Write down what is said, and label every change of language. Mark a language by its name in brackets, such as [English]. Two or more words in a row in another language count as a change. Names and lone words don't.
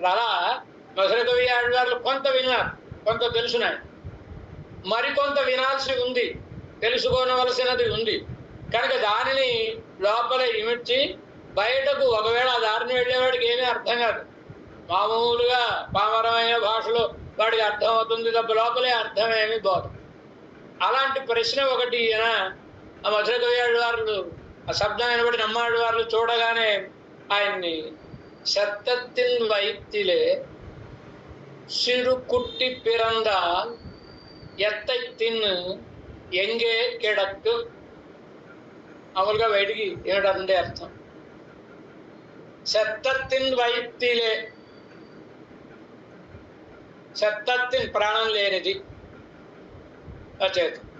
[Telugu] అలా మధుర కవి ఆళ్వార్లు కొంత విన్నారు, కొంత తెలుసున్నాయి, మరికొంత వినాల్సి ఉంది, తెలుసుకోవలసినది ఉంది కనుక దానిని లోపల ఇమిడ్చి బయటకు ఒకవేళ ఆ దారిని వెళ్ళేవాడికి ఏమీ అర్థం కాదు, మామూలుగా పామరమైన భాషలో వాడికి అర్థం అవుతుంది తప్ప లోపలే అర్థమేమీ పోదు. అలాంటి ప్రశ్న ఒకటి ఈయన ఆ మధుర కవి ఆళ్వార్లు ఆ శబ్దం వినబడి నమ్మాళ్వార్లు చూడగానే ఆయన్ని [Tamil] செத்ததின் வயிற்றில் சிறு குட்டி பிறந்தால் எத்தைத் தின்று எங்கே கிடக்கும். [Telugu] మామూలుగా బయటికి ఏమిటంటే అర్థం, [Tamil] செத்ததின் வயிற்றில், [Telugu] సెత్తత్తిన్ ప్రాణం లేనిది అచేత,